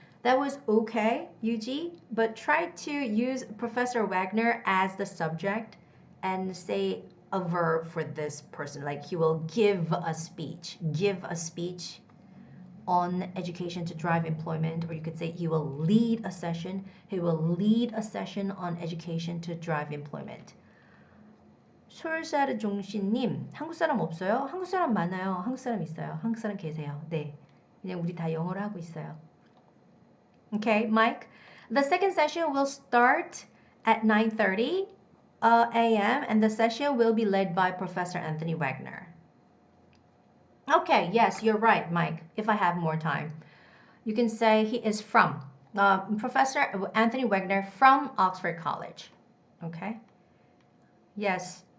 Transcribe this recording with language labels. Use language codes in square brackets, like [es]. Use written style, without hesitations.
[en] That was okay, Yuji, but try to use Professor Wagner as the subject and say a verb for this person. Like he will give a speech. Give a speech on education to drive employment. Or you could say he will lead a session. He will lead a session on education to drive employment. [ko] 솔사르 종신님, 한국 사람 없어요? 한국 사람 많아요. 한국 사람 있어요. 한국 사람 계세요. 네, 그냥 우리 다 영어로 하고 있어요. [en] Okay, Mike. The second session will start at 9:30 a.m. and the session will be led by Professor Anthony Wagner. Okay, yes, you're right, Mike. If I have more time, you can say he is from Professor Anthony Wagner from Oxford College. Okay. Yes.